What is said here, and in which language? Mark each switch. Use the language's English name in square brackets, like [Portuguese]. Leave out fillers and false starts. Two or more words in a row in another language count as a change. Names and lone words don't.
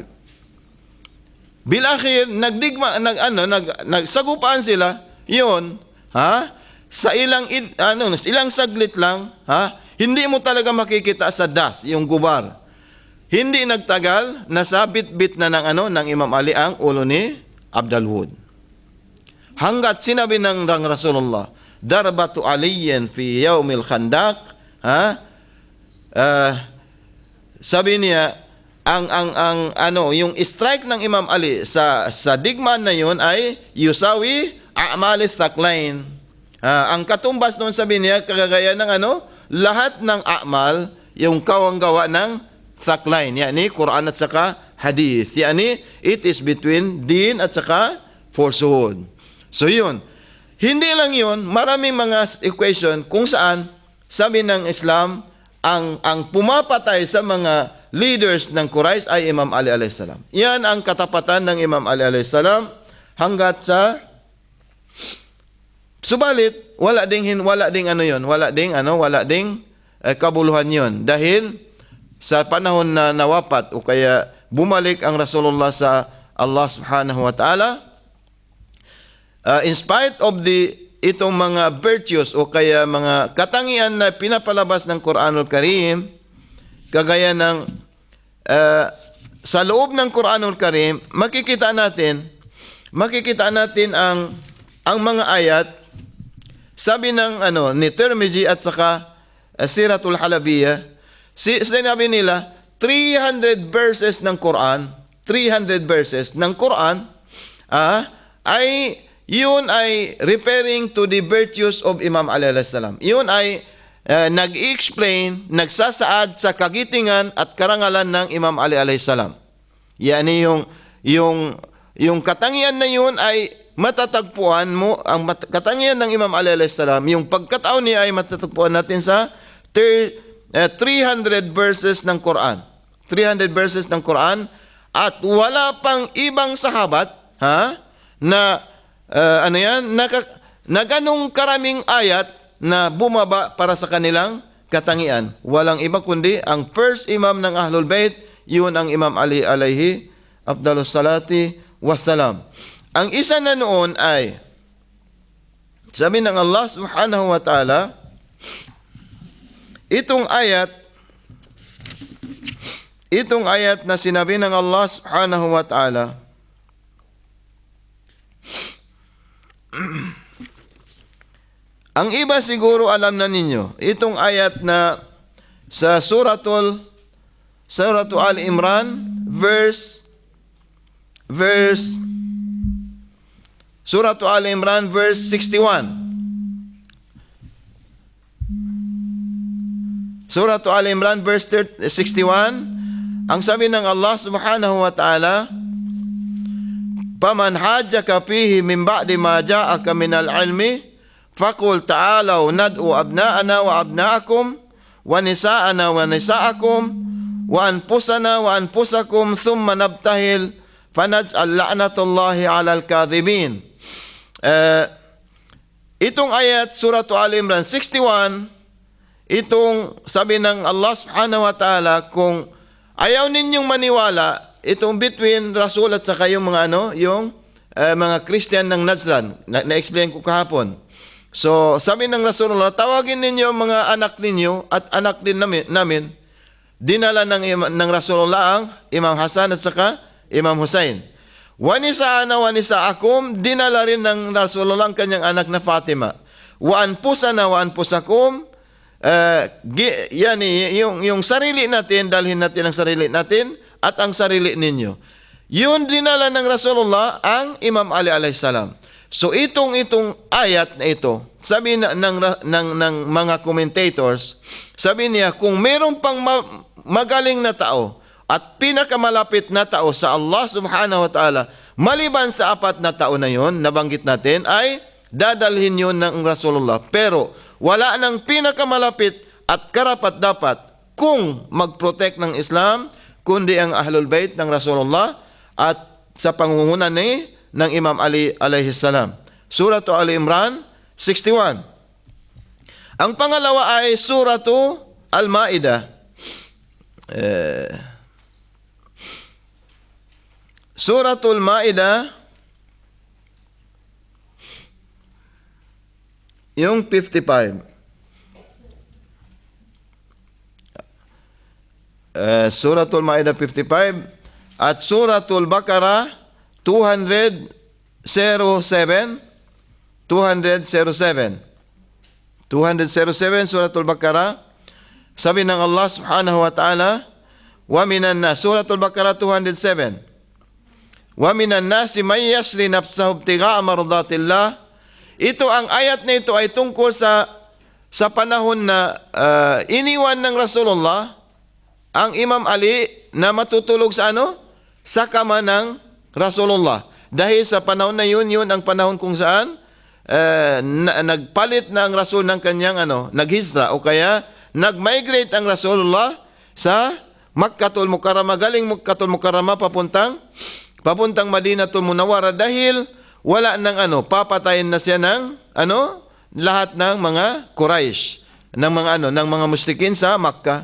[Filipino] Bilakhir, nagsagupaan sila, yun, ha? Sa ilang saglit lang, ha? Hindi mo talaga makikita sa das, yung gubar. Hindi nagtagal, nasabit-bit na ng Imam Ali ang ulo ni Abdul Wud. Hanggat sinabi ng Rasulullah, [Arabic] ضربة علي في يوم الخندق, [Filipino] ha? Sabi niya, yung strike ng Imam Ali sa digmaan na yun ay [Arabic] يساوي أعمال الثقلين. [Filipino] Ang katumbas noon, sabi niya, kagaya ng lahat ng a'mal, yung kawanggawa ng thaklain, yani Quran at saka hadith. [English] Yani it is between din [Filipino] at saka [English] falsehood. [Filipino] So yun, hindi lang yun, maraming mga equation kung saan sabi ng Islam, ang pumapatay sa mga leaders ng Quraysh ay Imam Ali [Arabic] عليه السلام. [Filipino] Yan ang katapatan ng Imam Ali [Arabic] عليه السلام [Filipino] hanggat sa subalit wala ding kabuluhan yon dahil sa panahon na nawapat o kaya bumalik ang Rasulullah sa [Arabic] الله سبحانه وتعالى, [English] in spite of [Filipino] itong mga virtues o kaya mga katangian na pinapalabas ng Quranul Karim, kagaya ng sa loob ng Quranul Karim, makikita natin ang mga ayat, sabi ng ni Tirmidhi at saka Siratul Halabiyah, sinabi nila 300 verses ng Quran, 300 verses ng Quran ay yun ay [English] referring to the virtues of [Filipino] Imam Ali [Arabic] عليه السلام. [Filipino] Yun ay nag-explain, nagsasaad sa kagitingan at karangalan ng Imam Ali [Arabic] عليه السلام. [Filipino] Yani yung katangian na yun ay matatagpuan mo, ang katangian ng Imam Ali [Arabic] عليه السلام, [Filipino] yung pagkatao niya ay matatagpuan natin sa 300 verses ng Quran. 300 verses ng Quran at wala pang ibang sahabat na ganong karaming ayat na bumaba para sa kanilang katangian. Walang iba kundi ang first imam ng Ahlul Bayt, yun ang Imam Ali [Arabic] عليه أفضل الصلاة والسلام. [Filipino] Ang isa na noon ay sabi ng [Arabic] الله سبحانه وتعالى, [Filipino] itong ayat na sinabi ng [Arabic] الله سبحانه وتعالى, [Filipino] ang iba siguro alam na ninyo, itong ayat na sa Suratul Al-Imran, Suratul Al-Imran, verse 61. Suratul Al-Imran, [Arabic] verse 61, [Filipino] ang sabi ng [Arabic] الله سبحانه وتعالى، "فمن حاجك فيه من بعد ما جاءك من العلم فقل تعالوا ندع أبناءنا وأبناءكم ونساءنا ونساءكم وأنفسنا وأنفسكم ثم نبتهل فنجعل لعنة الله على الكاذبين." [Filipino] Itong ayat Suratul Al-Imran 61, itong sabi ng [Arabic] الله سبحانه وتعالى, [Filipino] kung ayaw ninyong maniwala, itong between Rasul at saka yung mga mga Christian ng Nazran, na-explain ko kahapon. So, sabi ng Rasulullah, tawagin ninyo mga anak ninyo at anak din namin. Dinala ng Rasulullah ang Imam Hasan at saka Imam Hussein. [Arabic] ونساءنا ونساءكم, [Filipino] dinala rin ng Rasulullah ang kanyang anak na Fatima. [Arabic] وأنفسنا وأنفسكم, [Filipino] yung sarili natin, dalhin natin ang sarili natin at ang sarili ninyo. Yun dinala ng Rasulullah ang Imam Ali [Arabic] عليه السلام. [Filipino] So itong ayat na ito, sabi ng mga commentators, sabi niya, kung meron pang magaling na tao at pinakamalapit na tao sa [Arabic] الله سبحانه وتعالى, [Filipino] maliban sa 4 na tao na yon, nabanggit natin, ay dadalhin yun ng Rasulullah. Pero wala nang pinakamalapit at karapat dapat kung mag-protect ng Islam, kundi ang Ahlul Bayt ng Rasulullah at sa pangunguna ng Imam Ali [Arabic] عليه السلام. [Filipino] Surah Ali Imran 61. Ang pangalawa ay Surah Al-Ma'idah. Suratul Ma'idah yung 55. Suratul Ma'idah 55 at Suratul Baqarah 207 Suratul Baqarah. Sabi ng [Arabic] الله سبحانه وتعالى، ومن الناس, Suratul Baqarah 207, ومن الناس من يشري نفسه ابتغاء مرضات الله. [Filipino] Ito, ang ayat na ito ay tungkol sa panahon na iniwan ng Rasulullah ang Imam Ali na matutulog sa sa kama ng Rasulullah. Dahil sa panahon na yun ang panahon kung saan nagpalit na ang Rasul ng kanyang naghizra o kaya nag-migrate ang Rasulullah sa Makkatul Mukarramah, galing Makkatul Mukarramah papuntang Madinatul Munawwara, dahil wala nang papatayin na siya ng lahat ng mga Quraysh, ng mga musyrikin sa Makkah.